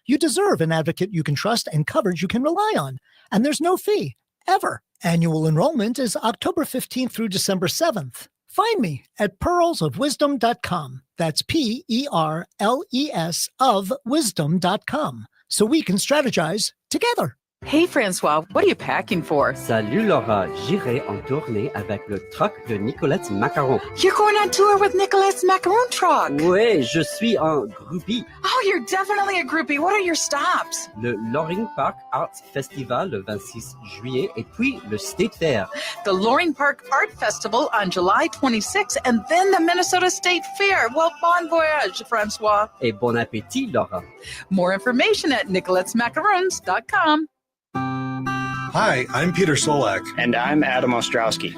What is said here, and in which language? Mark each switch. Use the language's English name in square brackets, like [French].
[English] You deserve an advocate you can trust and coverage you can rely on. And there's no fee, ever. Annual enrollment is October 15th through December 7th. Find me at pearlsofwisdom.com. That's PERLES of wisdom.com. So we can strategize together. Hey François, what are you packing for? [French] Salut Laura, j'irai en tournée avec le truck de Nicolette's Macaron. [English] You're going on tour with Nicolette's Macaron truck. [French] Oui, je suis un groupie. [English] Oh, you're definitely a groupie. What are your stops? [French] Le Loring Park Arts Festival le 26 juillet et puis le State Fair. [English] The Loring Park Art Festival on July 26th and then the Minnesota State Fair. Well, bon voyage, François. [French] Et bon appétit, Laura. [English] More information at nicolettesmacarons.com. Hi, I'm Peter Solak. And I'm Adam Ostrowski.